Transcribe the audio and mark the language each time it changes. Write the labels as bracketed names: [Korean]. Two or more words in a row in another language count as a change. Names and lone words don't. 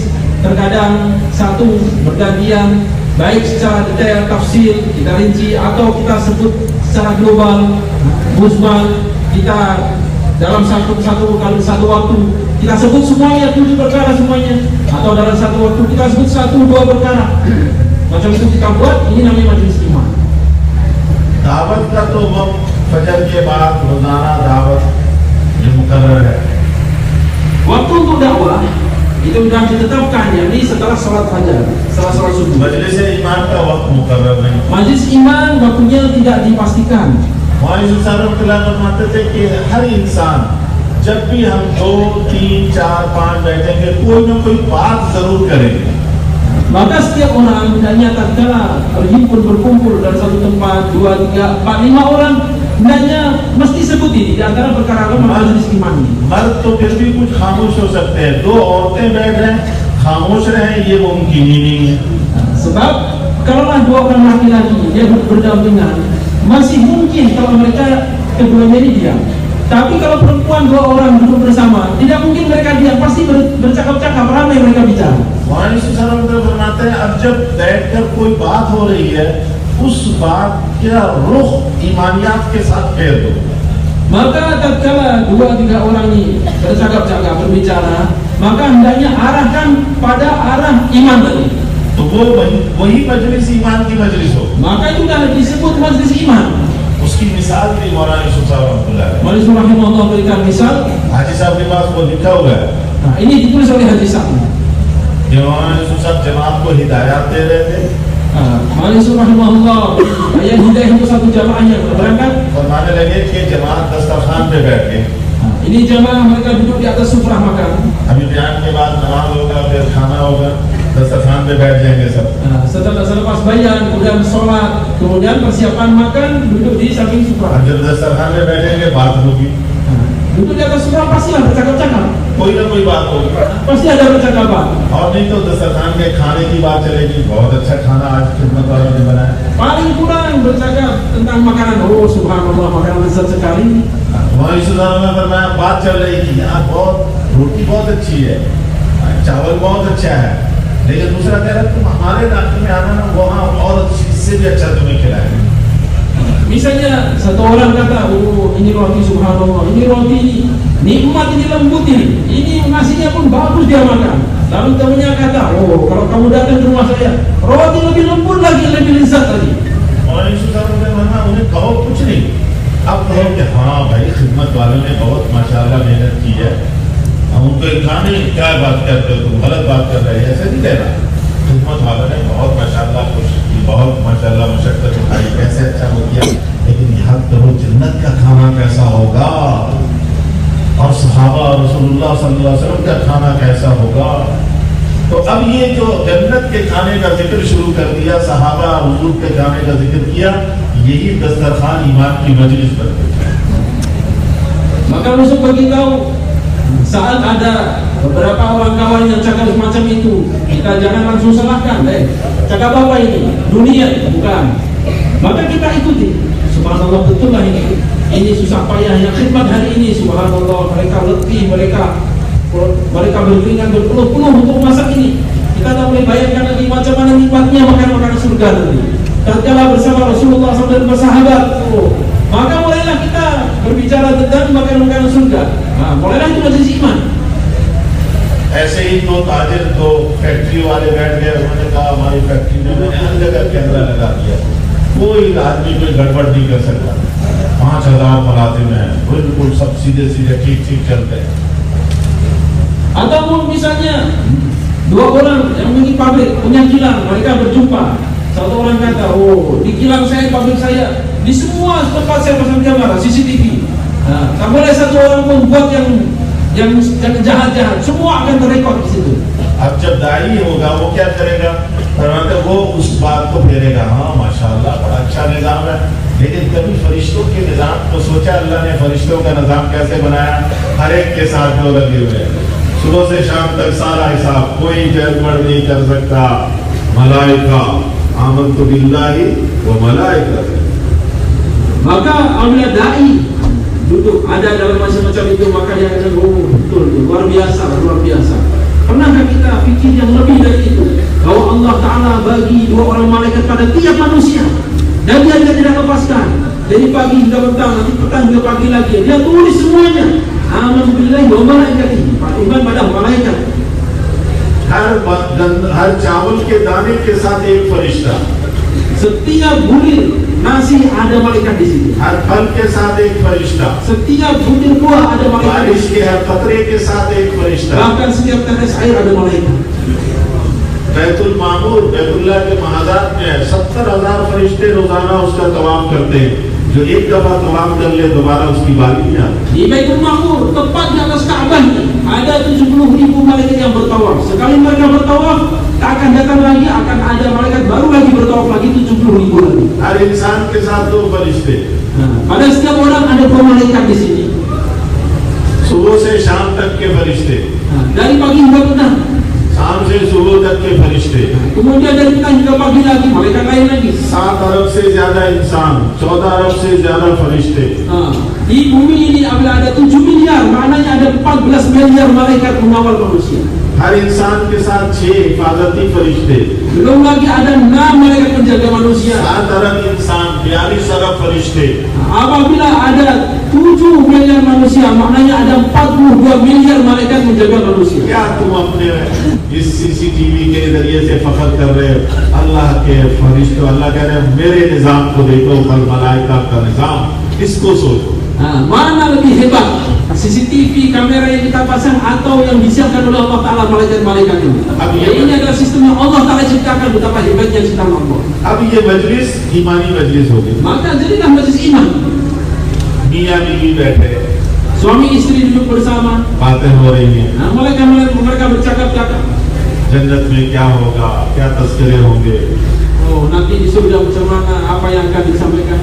[Malay] Terkadang satu bergantian, baik secara detail tafsir kita rinci atau kita sebut secara global, mujmal, kita dalam satu waktu kita sebut semuanya 7 perkara semuanya, atau dalam satu waktu kita sebut 1-2 perkara. Macam itu kita buat, ini namanya majlis iman. [Urdu] دعوت کا تو وقت فجر کے بعد روزانہ دعوت جو مقرر ہے. [Malay] Waktu untuk dakwah itu sudah ditetapkan, yakni setelah sholat fajar, setelah sholat subuh. [Urdu] مجلس ایمان کا وقت مقرر نہیں. [Malay] Majlis iman waktunya tidak dipastikan. [Urdu] مولانا یوسف صاحب رحمۃاللہ فرماتے تھے کہ ہر انسان جب بھی ہم 2، 3، 4، 5 بیٹھیں گے کوئی نہ کوئی بات ضرور کریں گے. [Malay] Maka setiap orang hendaknya tatkala berhimpun berkumpul dalam satu tempat 2, 3, 4, 5 orang hendaknya mesti sebut ini di antara perkara majlis iman ini. [Urdu] مرد تو پھر بھی کچھ خاموش ہو سکتے ہیں، 2 عورتیں بیٹھ رہے ہیں خاموش رہے، یہ ممکن ہی نہیں ہے. [Malay] Sebab kalaulah 2 orang laki-laki dia berdampingan, masih mungkin kalau mereka keduanya ini diam. Tapi kalau perempuan 2 orang duduk bersama, tidak mungkin mereka diam, pasti bercakap-cakap, ramai mereka bicara. [Urdu] مولانا یوسف صاحب فرماتے ہیں اب جب بیٹھ کر کوئی بات ہو رہی ہے، اس بات کا رخ ایمانیات کے ساتھ پھیر دو. [Malay] Maka tatkala 2-3 orang ini bercakap-cakap, berbicara, maka hendaknya arahkan pada arah iman tadi. [Urdu] تو وہ وہی مجلس ایمان کی مجلس ہو. [Malay] Maka itu dah disebut majlis iman. [Urdu] اس کی مثال بھی مولانا یوسف صاحب [Arabic] رحمة الله عليه. [Malay] Majelis rahimahullah berikan misal. [Urdu] حاجی صاحب کے پاس وہ لکھا ہوا ہے [Malay] Nah, ini ditulis oleh Haji Sa'id. [Urdu] کہ مولانا یوسف صاحب جماعت کو ہدایت دے رہے تھے. [Malay] Majelis rahimahullah yang hidayah itu satu jamaah yang berangkat. [Urdu] فرمانے لگے کہ جماعت دسترخوان پہ بیٹھ کے [Malay] Ini jamaah mereka duduk di atas sufrah makan. [Urdu] ابھی بیان کے بعد نماز ہوگا، پھر کھانا ہوگا، دسترخوان پہ بیٹھ جائیں گے سب. [Malay] Setelah selepas bayan, kemudian sholat, kemudian persiapan makan, duduk di samping [Urdu] اور [Malay] sufrah. [Urdu] جب دسترخوان میں بیٹھیں گے بات ہوگی, [Malay] Duduk di atas sufrah pastilah bercakap-cakap, [Urdu] کوئی نہ کوئی بات ہوگی. [Malay] pasti ada percakapan. [Urdu] اور نہیں تو دسترخوان کے کھانے کی بات چلے گی، بہت اچھا کھانا آج خدمت والوں نے بنایا. [Malay] Paling kurang bercakap tentang makanan. Oh subhanallah, makanan lezat sekali. [Urdu] وہاں رشتہ داروں میں فرمایا بات چل رہی تھی، یہاں بہت روٹی بہت اچھی ہے، چاول بہت اچھا ہے، لیکن دوسرا کہہ رہا تم ہمارے علاقے میں آنا نا، وہاں اور اس سے بھی اچھا تمہیں کھلائیں گے. [Malay] Misalnya satu orang kata, oh ini roti subhanallah, ini roti ini nikmat, ini lembut ini nasinya pun bagus dia makan. Lalu temannya kata, oh kalau kamu datang ke rumah saya, roti lebih lembut lagi, lebih lezat lagi. [Urdu] اور رشتہ داروں میں ورنہ انہیں کہو کچھ نہیں، اب کہو کہ ہاں بھائی خدمت والوں نے بہت ماشاءاللہ محنت کی ہے، ہم ان کو انکار نہیں، کیا بات کرتے ہو تم، غلط بات کر رہے ہو، ایسے نہیں کہنا. خدمت والوں نے بہت ماشاءاللہ کوشش کی، بہت ماشاءاللہ مشقت اٹھائی، کیسے اچھا ہو گیا، لیکن یاد کرو جنت کا کھانا کیسا ہوگا، اور صحابہ رسول اللہ [Arabic] صلى الله عليه وسلم [Urdu] کا کھانا کیسا ہوگا. تو اب یہ جو جنت کے کھانے کا ذکر شروع کر دیا، صحابہ حضور کے کھانے کا ذکر کیا، یہی دسترخوان ایمان کی مجلس بن گئی. [Malay] Maka Rasul beritahu, saat ada beberapa orang kawan yang cakap semacam itu, kita jangan langsung salahkan, cakap apa ini? Dunia, bukan. Maka kita ikuti. Subhanallah, betul lah ini susah payah yang khidmat hari ini. Subhanallah, mereka letih, mereka berkeringat berpeluh-peluh untuk masak ini. Kita tak boleh bayangkan lagi macam mana nikmatnya makan makanan surga nanti. Tatkala bersama Rasulullah SAW dan bersahabat, maka mulailah kita berbicara tentang makanan surga. Nah, mulailah itu majelis iman. [Urdu] ایسے ہی دو تاجر دو فیکٹری والے بیٹھ گئے، انہوں نے کہا ہماری فیکٹری میں میں نے ہر جگہ کیمرہ لگا دیا، کوئی آدمی کوئی گڑبڑ نہیں کر سکتا، 5,000 ملازم ہیں، بالکل سب سیدھے سیدھے ٹھیک ٹھیک چلتے ہیں. [Malay] Ataupun misalnya dua orang yang memiliki pabrik punya kilang, mereka berjumpa. Satu orang kata, oh di kilang saya, pabrik saya, di semua tempat saya pasang kamera CCTV. Nah, tak boleh satu orang pun buat yang jahat-jahat, semua akan terekod di situ. [Urdu] اب جب داعی ہوگا وہ کیا کرے گا، فرماتے وہ اس بات کو پھیرے گا، ہاں ماشاءاللہ بڑا اچھا نظام ہے، لیکن کبھی فرشتوں کے نظام کو سوچا اللہ نے فرشتوں کا نظام کیسے بنایا، ہر ایک کے ساتھ جو لگے ہوئے ہیں، صبح سے شام تک سارا حساب، کوئی گڑبڑ نہیں کر سکتا. [Arabic] ملائكة آمنت بالله وملائكته. [Malay] Maka apabila dai duduk ada dalam macam-macam itu, maka dia akan betul luar biasa. Pernahkah kita fikir yang lebih dari itu, bahwa Allah Ta'ala bagi 2 orang malaikat pada tiap manusia, dan dia tidak lepaskan dari pagi hingga petang, nanti petang hingga pagi lagi, dia tulis semuanya. [Arabic] آمنت بالله وملائكته, [Malay] beriman pada malaikat. [Urdu] ہر چاول کے دانے کے ساتھ ایک فرشتہ, [Malay] Setiap bulir nasi ada malaikat di situ. [Urdu] ہر پھل کے ساتھ ایک فرشتہ, [Malay] Setiap butir buah ada malaikat. [Urdu] بارش کے ہر قطرے کے ساتھ ایک فرشتہ, [Malay] Bahkan setiap tetes air ada malaikat. [Urdu] بیت المعمور بیت اللہ کے محاذات میں 70,000 فرشتے روزانہ اس کا طواف کرتے ہیں، جو ایک دفعہ طواف کر لے دوبارہ اس کی باری نہیں آتی. [Malay] Di Baitul Ma'mur, tepat di atas Ka'bah, ada 70.000 malaikat yang bertawaf. Sekali mereka bertawaf, tak akan datang lagi, akan ada malaikat baru lagi bertawaf lagi 70.000 lagi. [Urdu] ہر انسان کے ساتھ 2 فرشتے, [Malay] Pada setiap orang ada 2 malaikat di sini. [Urdu] صبح سے شام تک کے فرشتے, [Malay] Dari pagi hingga petang. [Urdu] شام سے صبح تک کے فرشتے, [Malay] Kemudian dari petang hingga pagi lagi malaikat lain lagi. [Urdu] 7 ارب سے زیادہ انسان، 14 ارب سے زیادہ فرشتے, [Malay] Di bumi ini apabila ada 7 miliar, maknanya ada 14 miliar malaikat mengawal manusia. [Urdu] ہر انسان کے ساتھ 6 حفاظتی فرشتے, [Malay] Belum lagi ada 6 malaikat penjaga manusia. [Urdu] 7 ارب انسان، 42 ارب فرشتے. [Malay] Apabila ada 7 miliar manusia, maknanya ada 42 miliar malaikat menjaga manusia. [Urdu] کیا تم اپنے اس سی سی ٹی وی کے ذریعے سے فخر کر رہے ہو? اللہ کے فرشتوں، اللہ کہہ رہے ہیں میرے نظام کو دیکھو، بل ملائکہ کا نظام، اس کو سوچو. [Malay] Mana lebih hebat, CCTV kamera yang kita pasang atau yang disiapkan oleh Allah Ta'ala malaikat-malaikat ini? Ini adalah sistem yang Allah Ta'ala ciptakan, betapa hebatnya ciptaan Allah. [Urdu] اب یہ مجلس ایمانی مجلس ہوگی, [Malay] Maka jadilah majlis iman. [Urdu] میاں بیوی بیٹھے, [Malay] Suami istri duduk bersama. [Urdu] باتیں ہو رہی ہیں, [Malay] Nah, mereka bercakap-cakap. [Urdu] جنت میں کیا ہوگا، کیا تذکرے ہوں گے. [Malay] Oh, nanti di surga macam mana, apa yang akan disampaikan.